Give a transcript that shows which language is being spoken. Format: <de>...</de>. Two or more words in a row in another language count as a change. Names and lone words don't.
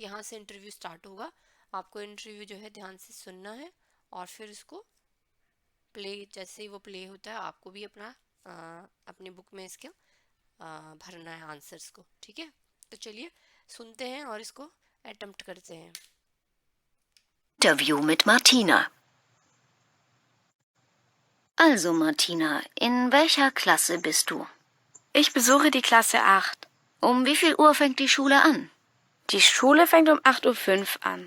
<hi>यहाँ से इंटरव्यू स्टार्ट होगा, आपको इंटरव्यू जो है ध्यान से सुनना है और फिर उसको प्ले, जैसे ही वो प्ले होता है आपको भी अपनी बुक में इसके भरना है आंसर्स को। ठीक है, तो चलिए सुनते हैं और इसको अटेम्प्ट करते हैं।</hi> <de>Interview mit Martina. Also Martina, in welcher Klasse bist du? Ich besuche die Klasse 8. Um wie viel Uhr fängt die Schule an? Die Schule fängt um 8:05 Uhr an.</de>